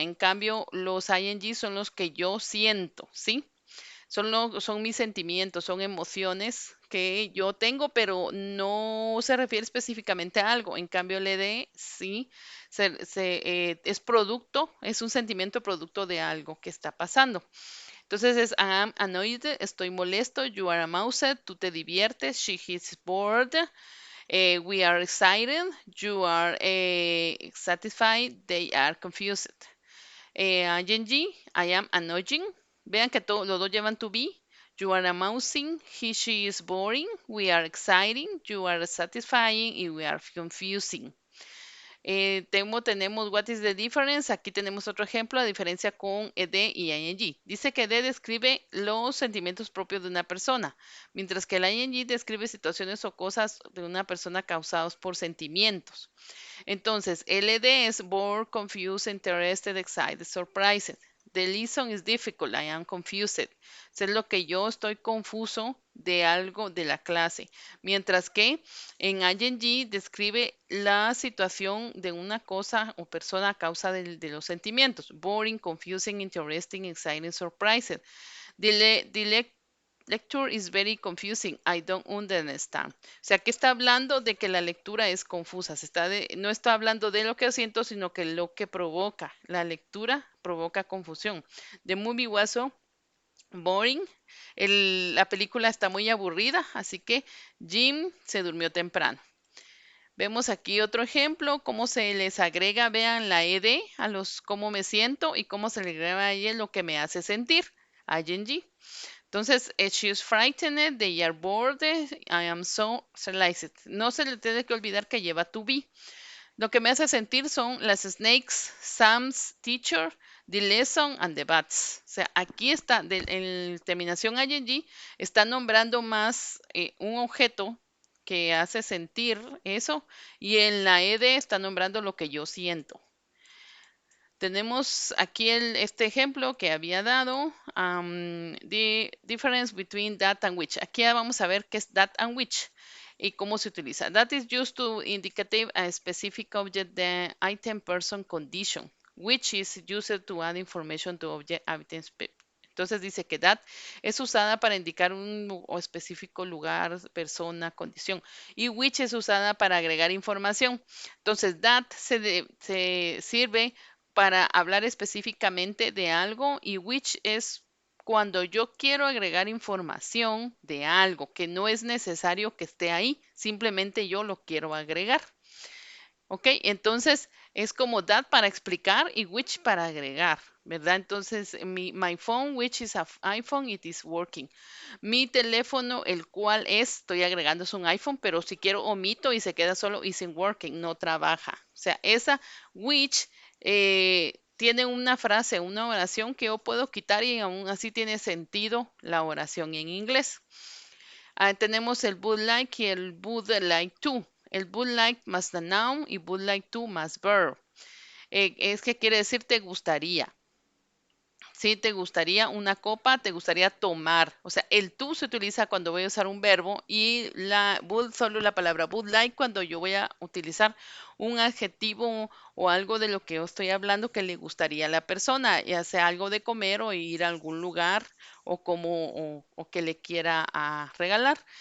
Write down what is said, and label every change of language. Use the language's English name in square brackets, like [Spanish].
[Spanish] En cambio, los ing son los que yo siento, ¿sí? Son mis sentimientos, son emociones que yo tengo, pero no se refiere específicamente a algo. En cambio, el ED sí es producto, es un sentimiento producto de algo que está pasando. Entonces es [English] I am annoyed, [Spanish] estoy molesto, [English] you are amused, [Spanish] tú te diviertes, [English] she is bored, we are excited, you are satisfied, they are confused. ing, I am annoying. [Spanish] Vean que los dos llevan to be. [English] You are amusing, she is boring, we are exciting, you are satisfying y we are confusing. Tenemos what is the difference. [Spanish] Aquí tenemos otro ejemplo, la diferencia con ed y ing. Dice que ed describe los sentimientos propios de una persona, mientras que el ing describe situaciones o cosas de una persona causados por sentimientos. Entonces, LD es bored, confused, interested, excited, surprised. [English] The lesson is difficult. I am confused. [Spanish] Eso es lo que yo estoy confuso de algo de la clase. Mientras que en ing describe la situación de una cosa o persona a causa de los sentimientos. [English] Boring, confusing, interesting, exciting, surprising. The lecture is very confusing. I don't understand. [Spanish] O sea, que está hablando de que la lectura es confusa. No está hablando de lo que siento, sino que lo que provoca. La lectura provoca confusión. [English] The movie was so boring. [Spanish] La película está muy aburrida, así que Jim se durmió temprano. Vemos aquí otro ejemplo, cómo se les agrega, vean la ed a los cómo me siento y cómo se le agrega a ella lo que me hace sentir, ing. [English] Entonces, she is frightened, they are bored, I am so realized. [Spanish] No se le tiene que olvidar que lleva to be. Lo que me hace sentir son las [English] snakes, Sam's teacher, the lesson and the bats. [Spanish] O sea, aquí está, en terminación ing, está nombrando más un objeto que hace sentir eso y en la ed está nombrando lo que yo siento. Tenemos aquí este ejemplo que había dado, [English] the difference between that and which. [Spanish] Aquí vamos a ver qué es that and which y cómo se utiliza. [English] That is used to indicate a specific object, the item, person, condition, which is used to add information to object, item. [Spanish] Entonces dice que that es usada para indicar un específico lugar, persona, condición. Y which es usada para agregar información. Entonces that se sirve para hablar específicamente de algo y which es cuando yo quiero agregar información de algo que no es necesario que esté ahí, simplemente yo lo quiero agregar. ¿Ok? Entonces es como that para explicar y which para agregar, ¿verdad? [English] Entonces my phone, which is an iPhone, it is working. [Spanish] Mi teléfono, el cual estoy agregando es un iPhone, pero si quiero omito y se queda solo isn't working, no trabaja. O sea, esa which tiene una frase, una oración que yo puedo quitar y aún así tiene sentido la oración en inglés. Tenemos el would like y el would like to. El would like más the noun y would like to más verb. Es que quiere decir te gustaría. Sí, te gustaría una copa, te gustaría tomar. O sea, el tú se utiliza cuando voy a usar un verbo y la would, solo la palabra would like cuando yo voy a utilizar un adjetivo o algo de lo que yo estoy hablando que le gustaría a la persona, ya sea algo de comer o ir a algún lugar o como o que le quiera regalar.